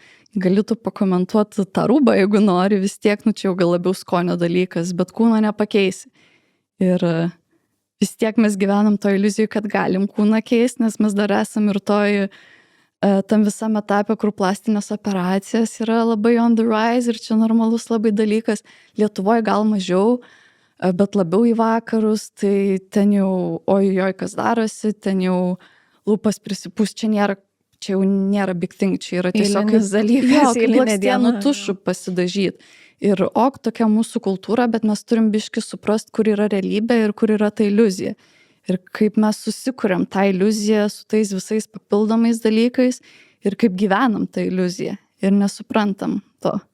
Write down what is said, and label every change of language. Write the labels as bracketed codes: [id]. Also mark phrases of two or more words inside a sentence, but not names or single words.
[lt] Gali tu pakomentuoti tą rūbą, jeigu nori, vis tiek, nu čia jau gal labiau skonio dalykas, bet kūno nepakeisi. Ir vis tiek mes gyvenam to iliuzijų, kad galim kūną keisti, nes mes dar esam ir tam visam etape, kur plastinės operacijos yra labai [en] on the rise [lt] ir čia normalus labai dalykas. Lietuvoje gal mažiau, bet labiau į vakarus, tai ten jau, oi, kas darosi, ten jau lūpas prisipūs, čia jau nėra [en] big thing, [lt] čia yra tiesiog dalykas, kaip blakstienų tušu pasidažyti. Ir tokia mūsų kultūra, bet mes turim biški suprast, kur yra realybė ir kur yra ta iliuzija. Ir kaip mes susikuriam tą iliuziją su tais visais papildomais dalykais ir kaip gyvenam tą iliuziją ir nesuprantam to.